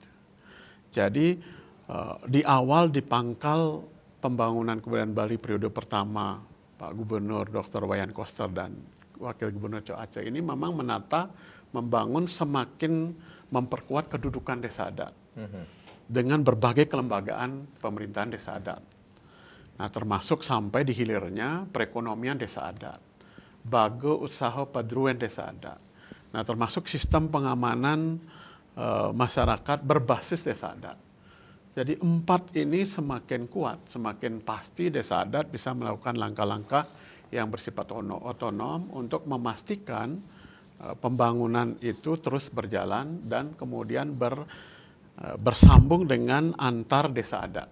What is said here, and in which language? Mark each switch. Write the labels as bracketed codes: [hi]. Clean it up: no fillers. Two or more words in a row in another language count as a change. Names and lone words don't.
[id] Jadi di awal di pangkal pembangunan kebudayaan Bali periode pertama Pak Gubernur Dr. Wayan Koster dan Wakil Gubernur Cho Aceh ini memang menata, membangun semakin memperkuat kedudukan desa adat dengan berbagai kelembagaan pemerintahan desa adat. Nah, termasuk sampai di hilirnya perekonomian desa adat, bago usaha padruan desa adat. Nah, termasuk sistem pengamanan masyarakat berbasis desa adat. Jadi 4 ini semakin kuat, semakin pasti desa adat bisa melakukan langkah-langkah yang bersifat otonom untuk memastikan pembangunan itu terus berjalan dan kemudian bersambung dengan antar desa adat.